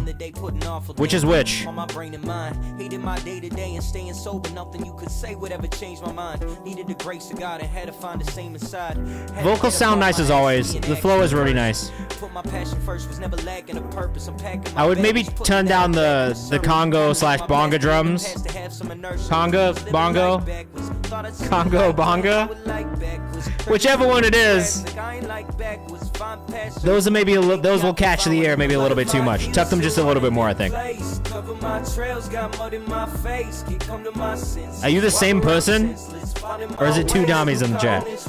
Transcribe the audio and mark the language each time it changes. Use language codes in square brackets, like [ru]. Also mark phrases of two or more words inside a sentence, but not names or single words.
[en] Which is which? Vocals sound nice as always. The flow is really nice. I would maybe turn down the Congo / bonga drums. Congo, bongo. Congo, bonga. Whichever one it is. Those are maybe those will catch the air maybe a little bit too much. Tuck them just a little bit more, I think. Are you the same person? Or is it two Damis in the chat?